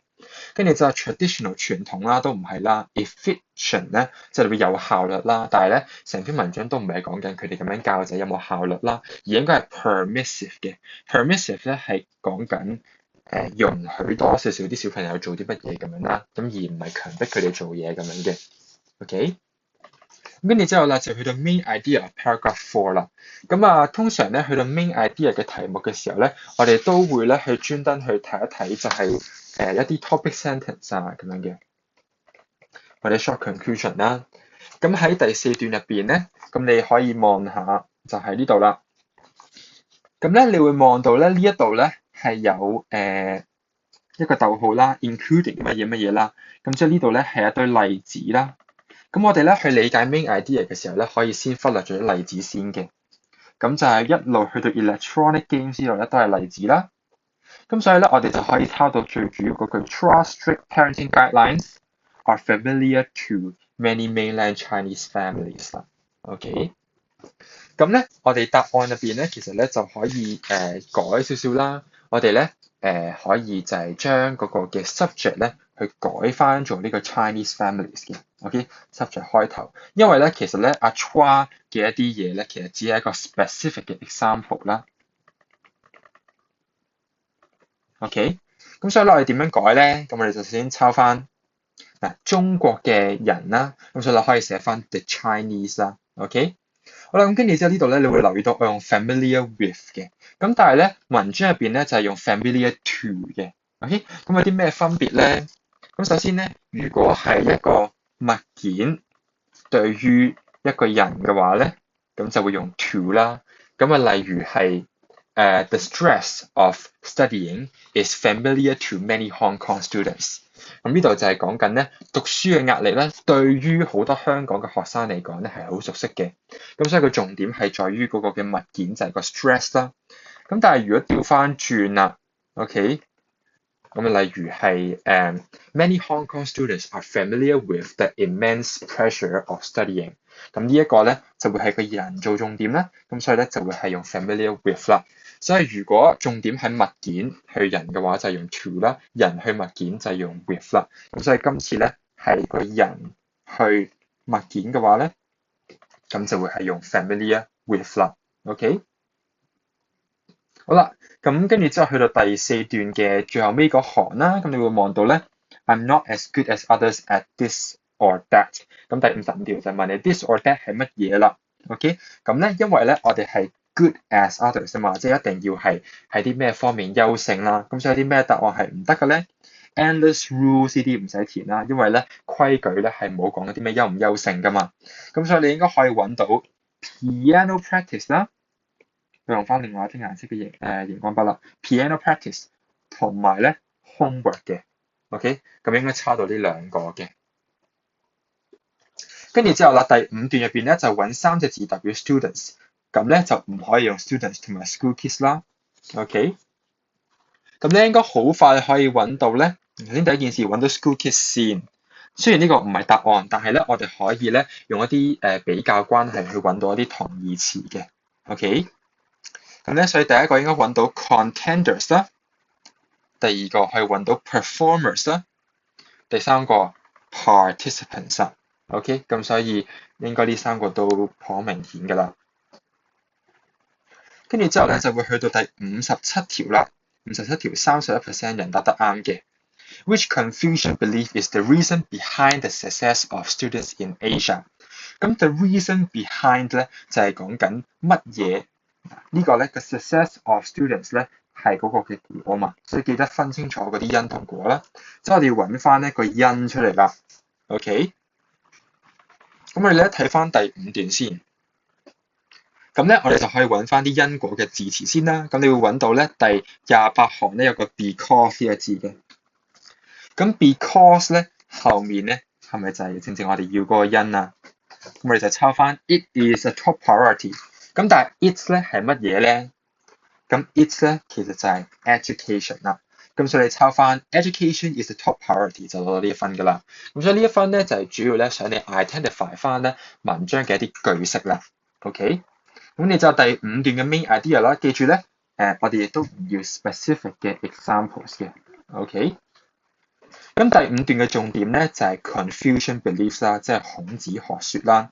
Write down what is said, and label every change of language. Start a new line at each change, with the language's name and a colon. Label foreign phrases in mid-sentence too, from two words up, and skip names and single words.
Cantonese: 跟住就係 traditional 傳統啦，都唔係啦。efficient 咧即係會有效率啦，但係咧成篇文章都唔係講緊佢哋咁樣教仔有冇效率啦，而應該係 permissive 嘅。permissive 咧係講緊容許多少少啲小朋友做啲乜嘢咁樣啦，咁而唔係強迫佢哋做嘢咁樣嘅。OK， 咁跟住之後啦，就去到
English: main idea paragraph 4
Cantonese: 啦。咁啊，通常咧去到
English: main idea
Cantonese: 嘅題目嘅時候咧，我哋都會咧去專登去睇一睇，就係一啲
English: topic sentence
Cantonese: 啊咁樣嘅，或者
English: short conclusion
Cantonese: 啦。咁喺第4段入邊咧，咁你可以望下就係呢度啦。咁咧，你會望到咧呢一度咧係有一個逗號啦 ，including 乜嘢啦。咁即係呢度咧係一堆例子啦。咁我哋咧去理解
English: main idea
Cantonese: 嘅時候咧，可以先忽略咗啲例子先嘅。咁就係一路去到
English: electronic games
Cantonese: 呢度咧都係例子啦。咁所以咧我哋就可以抄到最主要嗰句
English: Trust strict parenting guidelines are familiar to many mainland Chinese families
Cantonese: 啦。OK，咁咧我哋答案入邊咧，其實咧就可以改少少啦。我哋咧可以就係將嗰個嘅 subject 咧去改翻做呢個
English: Chinese families
Cantonese: 嘅。OK，subject 開頭，因為咧其實咧阿 Chua 嘅一啲嘢咧，其實只係一個 specific 嘅 example 啦。OK，咁所以咧我哋點樣改咧？咁我哋就先抄翻嗱中國嘅人啦，咁所以你可以寫翻
English: the Chinese
Cantonese: 啦。OK，好啦，咁跟住之後呢度咧，你會留意到我用
English: familiar with
Cantonese: 嘅，咁但係咧文章入邊咧就係用
English: familiar to
Cantonese: 嘅。OK，咁有啲咩分別咧？咁首先咧，如果係一個物件對於一個人嘅話咧，咁就會用 to 啦。咁啊，例如係
English: the stress of studying is familiar to many Hong Kong students。
Cantonese: 咁呢度就係講緊咧讀書嘅壓力咧，對於好多香港嘅學生嚟講咧係好熟悉嘅。咁所以個重點係在於嗰個嘅物件就係個 stress 啦。咁但係如果調翻轉啦
English: ，OK，
Cantonese: 咁例如係
English: many Hong Kong students are familiar with the immense pressure of studying。
Cantonese: 咁呢一個咧就會係個人做重點啦。咁所以咧就會係用
English: familiar with
Cantonese: 啦。所以如果重點係物件去人嘅話，就係用 to 啦；人去物件就係用 with 啦。咁所以今次咧係個人去物件嘅話咧，咁就會係用
English: familiar with
Cantonese: 啦。OK， 好啦，咁跟住之後去到第四段嘅最後尾嗰行啦，咁你會望到咧 ，
English: I'm not as good as others at this or that。
Cantonese: 咁第55條就問你
English: this or that
Cantonese: 係乜嘢啦。OK， 咁咧因為咧我哋係
English: good as others
Cantonese: 啊嘛，即係一定要係喺啲咩方面優勝啦。咁所以有啲咩答案係唔得嘅咧 ？
English: Endless rules
Cantonese: 呢啲唔使填啦，因為咧規矩咧係冇講啲咩優唔優勝噶嘛。咁所以你應該可以揾到
English: piano practice
Cantonese: 啦，用翻另外一啲顏色嘅熒光筆啦。
English: piano practice
Cantonese: 同埋咧 homework 嘅。OK， 咁應該抄到呢兩個嘅。跟住之後啦，第五段入邊咧就揾三隻字代表 students。咁咧就唔可以用 students 同埋
English: school kids
Cantonese: 啦。OK， 咁咧應該好快可以揾到咧。首先第一件事揾到
English: school kids
Cantonese: 先。雖然呢個唔係答案，但係咧我哋可以咧用一啲比較關係去揾到一啲同義詞嘅。OK， 咁咧所以第一個應該揾到 contenders 啦，第二個係揾到 performers 啦，第三個 participants 啦。OK， 咁所以應該呢三個都頗明顯㗎啦。跟住之後咧就會去到第57條啦。57條31% 人答得啱嘅。
English: Which Confucian belief is the reason behind the success of students in Asia？
Cantonese: 咁
English: the reason behind
Cantonese: 咧就係講緊乜嘢？呢個咧個
English: success of students
Cantonese: 咧係嗰個嘅果嘛，所以記得分清楚嗰啲因同果啦。即係我哋要揾翻呢個因出嚟啦。OK， 咁我哋咧睇翻第五段先。咁咧，我哋就可以揾翻啲因果嘅字詞先啦。咁你會揾到咧第28行咧有個 because 呢個字嘅。咁 because 咧後面咧係咪就係正正我哋要嗰個因啊？咁我哋就抄翻
English: it is a top priority。
Cantonese: 咁但係 it 咧係乜嘢咧？咁 it 咧其實就係 education 啦。咁所以你抄翻
English: education is a top priority
Cantonese: 就攞到呢一分㗎啦。咁所以呢一分咧就係主要咧想你 identify 翻咧文章嘅一啲句式啦。OK。咁你就第五段嘅
English: main idea
Cantonese: 啦，記住咧，我哋亦都唔要 specific 嘅 examples 嘅 ，OK。咁第五段嘅重點咧就係
English: Confucian beliefs
Cantonese: 啦，即係孔子學説啦。